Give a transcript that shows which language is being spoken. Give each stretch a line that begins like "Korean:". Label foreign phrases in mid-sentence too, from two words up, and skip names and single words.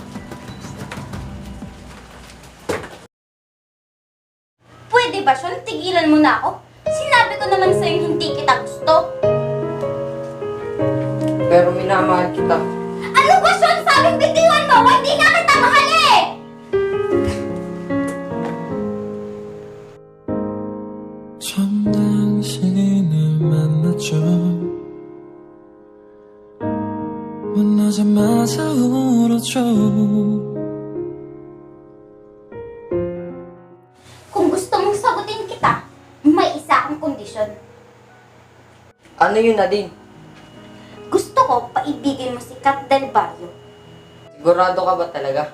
Filipino: Pwede ba, Sean? Tigilan mo na ako? Sinabi ko naman sa'yo hindi kita gusto. Pero minamahal kita. Ano ba, Sean? Sabing bitiwan mo ko, hindi na kita mahal eh!
Korean: 처음 당신을 만났죠 만나자마자 울었죠
Filipino: Kung gusto mong sagutin kita, may isa akong kondisyon. Ano yun, Nadine? Gusto ko paibigin mo si Kat Del Barrio. Sigurado ka ba talaga?